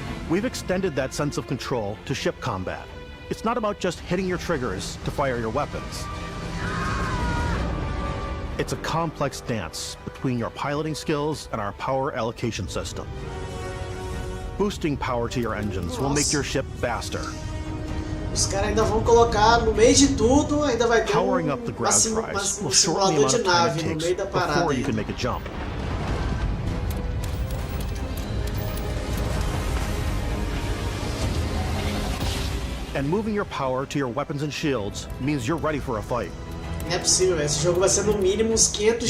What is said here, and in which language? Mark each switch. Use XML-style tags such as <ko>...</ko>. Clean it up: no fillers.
<en>We've extended that sense of control to ship combat. It's not about just hitting your triggers to fire your weapons. It's a complex dance between your piloting skills and our power allocation system. Boosting power to your engines will make your ship faster.</en> <pt>Os caras ainda vão colocar no meio de tudo, ainda vai ter</pt> <en>Powering up the grav drives will shorten the amount of time it takes before you can make a jump. And moving your power to your weapons and shields means you're ready for a fight.</en> <pt>Não é possível, esse jogo vai ser no mínimo uns 500</pt>